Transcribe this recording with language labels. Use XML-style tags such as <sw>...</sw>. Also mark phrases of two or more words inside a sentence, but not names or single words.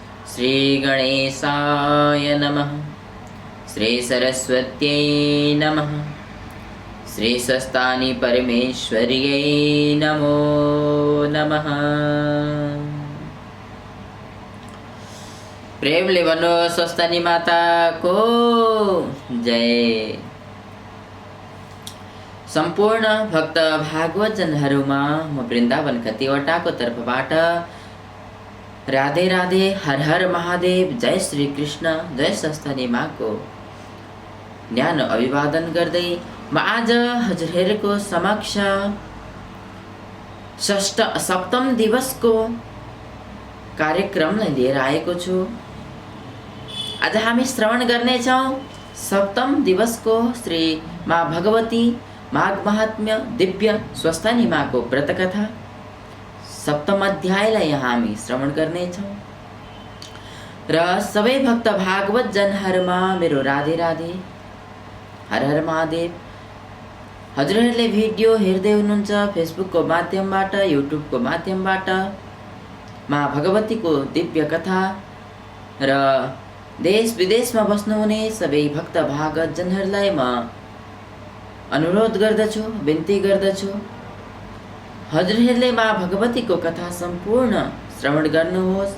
<sa>श्री गणेशाय नमः। श्री सरस्वत्यै नमः। श्री स्वस्तानि परमेश्वर्यै नमो नमः।</sa> <ne>प्रेमले भन्नु स्वस्तानी माता को जय। सम्पूर्ण भक्त भागवत जनहरूमा म वृन्दावन कतिवटाको तर्फबाट राधे राधे, हर हर महादेव, जय श्री कृष्ण, जय स्वस्तानी माको न्यानो अभिवादन गर्दै म आज हजुरहरूको समक्ष सप्तम दिवसको कार्यक्रमलाई लिएर आएको छु। आज हामी श्रवण गर्नेछौँ सप्तम दिवसको श्री माँ भगवती माघ महात्म्य दिव्य स्वस्थानी माँको व्रतकथा सप्तम अध्यायलाई यहाँ हामी श्रवण गर्नेछौँ। र सबै भक्त भागवत जनहरूमा मेरो राधे राधे, हर हर महादेव। हजुरहरूले भिडियो हेर्दै हुनुहुन्छ फेसबुकको माध्यमबाट, युट्युबको माध्यमबाट माँ भगवतीको दिव्य कथा र देश विदेशमा बस्नुहुने सबै भक्त भागवत जनहरूलाई म अनुरोध गर्दछु, बिन्ती गर्दछु, हजुरहरूले माँ भगवतीको कथा सम्पूर्ण श्रवण गर्नुहोस्।</ne>